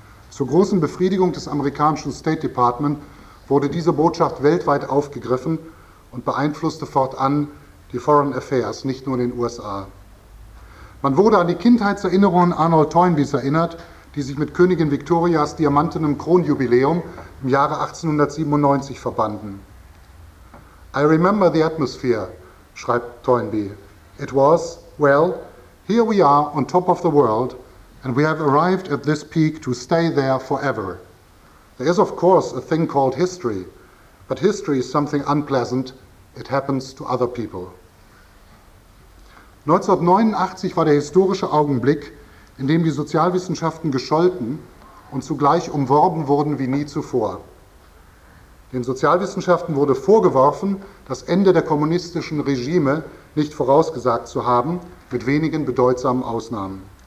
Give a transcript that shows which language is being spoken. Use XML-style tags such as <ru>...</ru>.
<de>Zur großen Befriedigung des amerikanischen State Department wurde diese Botschaft weltweit aufgegriffen und beeinflusste fortan die Foreign Affairs, nicht nur in den USA. Man wurde an die Kindheitserinnerungen Arnold Toynbees erinnert, die sich mit Königin Victorias diamantenem Kronjubiläum im Jahre 1897 verbanden.</de> <en>I remember the atmosphere,</en> <de>schreibt Toynbee.</de> <en>It was, well, here we are on top of the world, and we have arrived at this peak to stay there forever. There is, of course, a thing called history, but history is something unpleasant. It happens to other people.</en> <de>1989 war der historische Augenblick, in dem die Sozialwissenschaften gescholten und zugleich umworben wurden wie nie zuvor. Den Sozialwissenschaften wurde vorgeworfen, das Ende der kommunistischen Regime nicht vorausgesagt zu haben, mit wenigen bedeutsamen Ausnahmen.</de>